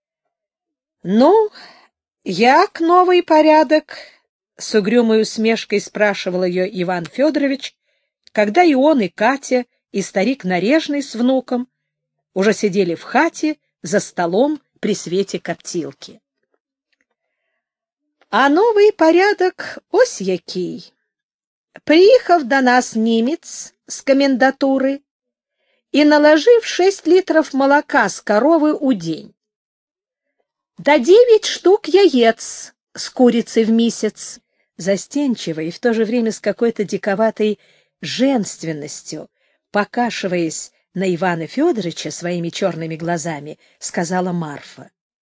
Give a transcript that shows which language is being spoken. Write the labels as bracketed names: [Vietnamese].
[Ukrainian] — Ну... «Як новый порядок?» [Russian] — с угрюмой усмешкой спрашивал ее Иван Федорович, когда и он, и Катя, и старик Нарежный с внуком уже сидели в хате за столом при свете коптилки. [Ukrainian] А новый порядок ось який. Приехав до нас немец с комендатуры и наложив 6 литров молока с коровы у день. [Russian] Да 9 штук яец с курицы в месяц. Застенчиво и в то же время с какой-то диковатой женственностью, покашиваясь на Ивана Федоровича своими черными глазами, сказала Марфа.